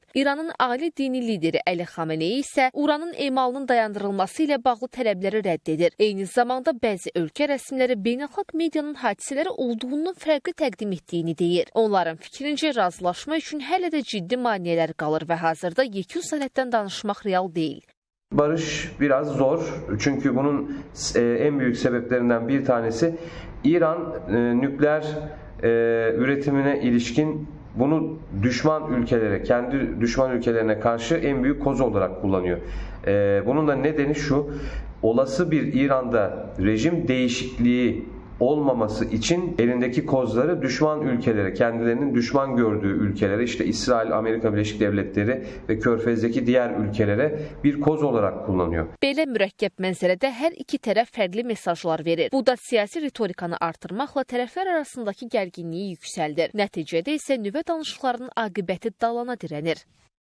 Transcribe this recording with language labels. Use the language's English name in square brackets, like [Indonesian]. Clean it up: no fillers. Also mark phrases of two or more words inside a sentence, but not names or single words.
[Azerbaijani] İranın ali dini lideri Əli Xamenei isə uranın emalının dayandırılması ilə bağlı tələbləri rədd edir. Eyni zamanda bəzi ölkə rəsmiləri beynəlxalq medianın hadisələri olduğundan fərqli təqdim etdiyini deyir. Onların fikrincə razılaşma üçün hələ də ciddi maneələr qalır və hazırda yekun sənəddən danışmaq real deyil. [Turkish] Barış biraz zor çünkü bunun en büyük sebeplerinden bir tanesi İran nükleer üretimine ilişkin bunu düşman ülkelere, kendi düşman ülkelerine karşı en büyük koz olarak kullanıyor. Bunun da nedeni şu, olası bir İran'da rejim değişikliği olmaması için elindeki kozları düşman ülkelere, kendilerinin düşman gördüğü ülkelere, işte İsrail, Amerika Birleşik Devletleri ve Körfez'deki diğer ülkelere bir koz olarak kullanıyor. [Azerbaijani] Belə mürəkkəb mənzərədə hər iki tərəf fərqli mesajlar verir. Bu da siyasi ritorikanı artırmaqla tərəflər arasındakı gərginliyi yüksəldir. Nəticədə isə nüvə danışıqlarının aqibəti dalana dirənir.